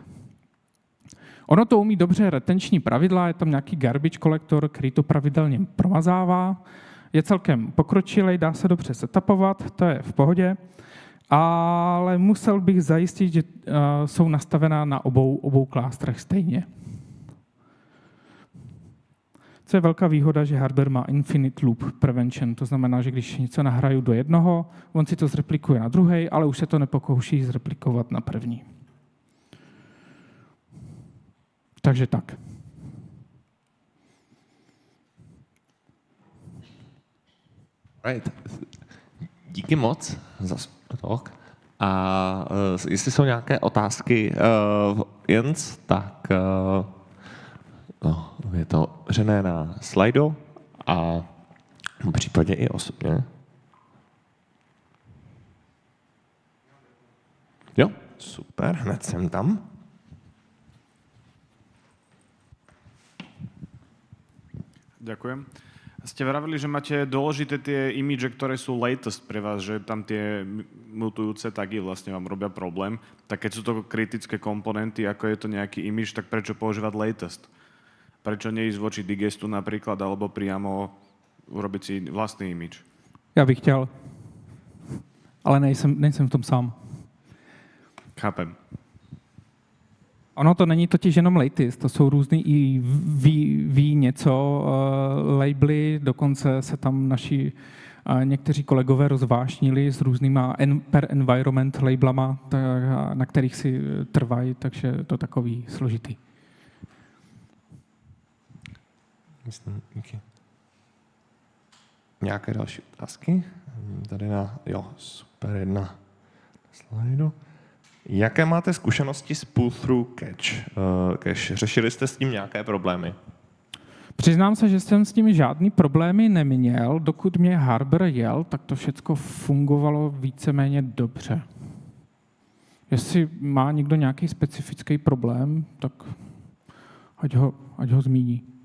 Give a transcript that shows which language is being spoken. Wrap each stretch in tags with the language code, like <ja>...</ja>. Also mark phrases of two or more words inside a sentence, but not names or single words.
<cs>Ono to umí dobře retenční pravidla, je tam nějaký garbage kolektor, který to pravidelně promazává. Je celkem pokročilej, dá se dobře setupovat, to je v pohodě, ale musel bych zajistit, že jsou nastavená na obou klástrech stejně. Co je velká výhoda, že hardware má</cs> <en>infinite loop prevention,</en> <cs>to znamená, že když něco nahraju do jednoho, on si to zreplikuje na druhej, ale už se to nepokouší zreplikovat na první. Takže tak. Right. Díky moc za talk. A jestli jsou nějaké otázky, Jens, tak je to otevřené na slajdu a v případě i osobně. Jo, super, hned jsem tam.</cs> <sk>Ďakujem. Ste vravili, že máte dôležité tie imidže, ktoré sú latest pre vás, že tam tie mutujúce tagy vlastne vám robia problém. Tak keď sú to kritické komponenty, ako je to nejaký imidž, tak prečo používať latest? Prečo neísť voči digestu napríklad, alebo priamo urobiť si vlastný imidž?</sk> <cs>Já bych chtěl, ale nejsem v tom sám.</cs> <sk>Chápem.</sk> <cs>Ono to není totiž jenom latest, to jsou různý i něco labely, dokonce se tam naši někteří kolegové rozvášnili s různýma</cs> <en>per environment</en> <cs>labelama, na kterých si trvají, takže to takový složitý. Myslím, díky. Nějaké další otázky? Tady super, jedna na slajdu. Jaké máte zkušenosti s</cs> <en>pull-through cache?</en> <cs>Řešili jste s tím nějaké problémy? Přiznám se, že jsem s tím žádný problémy neměl. Dokud mě Harbor jel, tak to všechno fungovalo víceméně dobře. Jestli má někdo nějaký specifický problém, tak ať ho zmíní.</cs>